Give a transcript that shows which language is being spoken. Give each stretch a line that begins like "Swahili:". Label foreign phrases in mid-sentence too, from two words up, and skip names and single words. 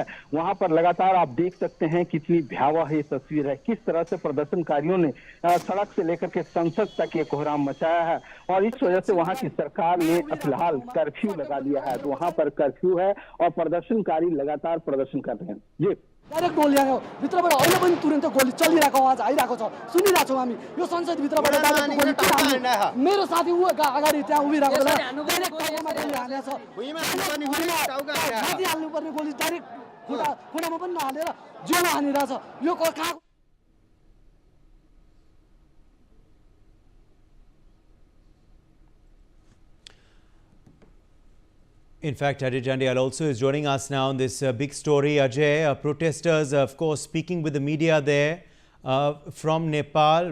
Hindi: वहां पर लगातार आप देख सकते हैं कितनी भयावह ये तस्वीर है, किस तरह से प्रदर्शनकारियों ने सड़क से लेकर के संसद तक ये कोहराम मचाया है और इस वजह से वहां की सरकार ने फिलहाल कर्फ्यू लगा दिया है। तो वहां पर कर्फ्यू है और प्रदर्शनकारी लगातार प्रदर्शन कर रहे हैं। जी
Nepali: डाइरेक्ट गोली आयो भित्रबाट अहिले पनि तुरन्त गोली चलिरहेको आवाज आइरहेको छ, सुनिरहेको छौँ हामी। यो संसद भित्रबाट डाइरेक्ट गोली किन मेरो साथी उ अगाडि त्यहाँ उभिरहेको बेला डाइरेक्ट टाउकोमा गोली हानेछ, माथि हाल्नुपर्ने गोली डाइरेक्ट खुट्टामा पनि नहालेर जिउमा हानिरहेछ। यो कहाँ
English: In fact, Ajay Jandial also is joining us now on this big story. Ajay, protesters, of course, speaking with the media there from Nepal.